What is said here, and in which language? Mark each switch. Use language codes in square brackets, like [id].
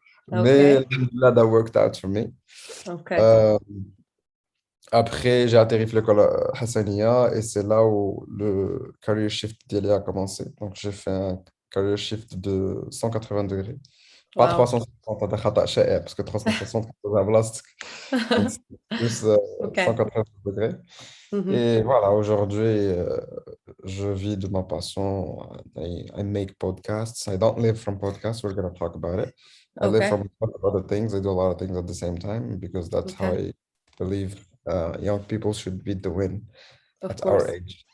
[fr] Mais [en] alhamdoulilah, that worked out for me. [fr] Après, j'ai atterri à l'école Hassania et c'est là où le career shift d'Eli a commencé. Donc, j'ai fait un career shift de 180 degrés. Pas 360, [ar] هذا خطأ شائع [fr] parce que 360 c'est [ar] بلاصتك. [fr] Donc, c'est plus 180 degrés. Et voilà, aujourd'hui, je vis de ma passion. [en] I make podcasts. I don't live from podcasts. We're going to talk about it. I live from a lot of other things. I do a lot of things at the same time because that's how I believe young people should be doing at our age.